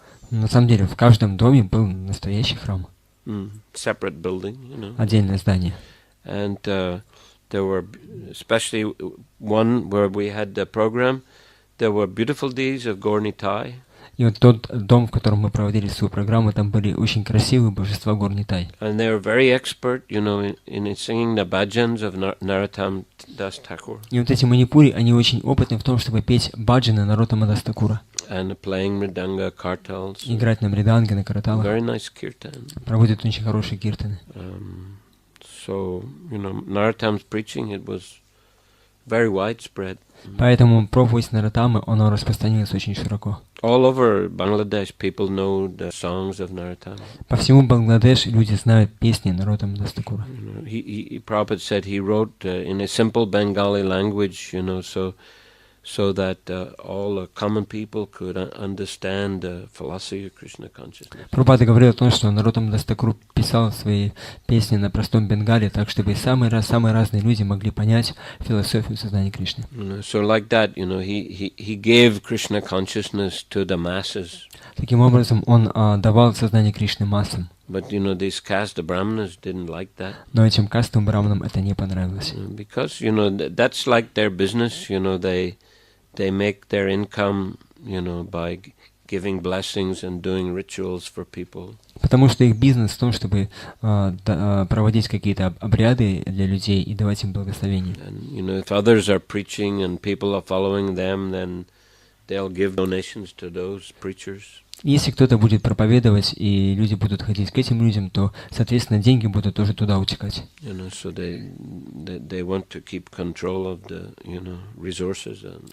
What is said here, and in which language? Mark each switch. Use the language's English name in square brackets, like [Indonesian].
[Russian] На самом деле, в каждом доме был настоящий храм. [English] Separate building, [Russian] Отдельное здание. [English] And there were, especially one where we had the program, there were beautiful deeds of Gaur Nitai. [Russian] И вот тот дом, в котором мы проводили свою программу, там были очень красивые божества Гор Нитай. [English] And they were very expert, in singing the bhajans of Narottam Das Thakur. [Russian] И вот эти манипури, они очень опытны в том, чтобы петь баджаны Нароттама Дас Такура. [English] And playing mridanga, kartals. [Russian] Играть на мриданге, на караталах. [English] Very nice kirtan. [Russian] Проводят очень хорошие киртаны. [English] So, Narottam's preaching, it was very widespread. [Russian] Поэтому проповедь Нароттамы, оно распространилось очень широко. [English] All over Bangladesh, people know the songs of Narottam. [Russian] По всему Бангладеш люди знают песни Нароттама Дас Такура. [English] Prabhupada said he wrote in a simple Bengali language, so that all common people could understand the philosophy of Krishna consciousness. [Russian] Прабхупада говорил о том, что Нароттама Дас Такур писал свои песни на простом бенгале, так чтобы самые разные люди могли понять философию сознания Кришны. [English] So like that, he gave Krishna consciousness to the masses. [Russian] Таким образом, он давал сознание Кришны массам. [English] But these caste brahmanas didn't like that. [Russian] Но этим кастовым браманам это не понравилось. [English] Because that's like their business. They make their income, by giving blessings and doing rituals for people. [Russian] Потому что их бизнес в том, чтобы проводить какие-то обряды для людей и давать им благословение. [English] And if others are preaching and people are following them, then they'll give donations to those preachers. [Russian] Если кто-то будет проповедовать и люди будут ходить к этим людям, то, соответственно, деньги будут тоже туда утекать. [English] So they want to keep control of the, resources.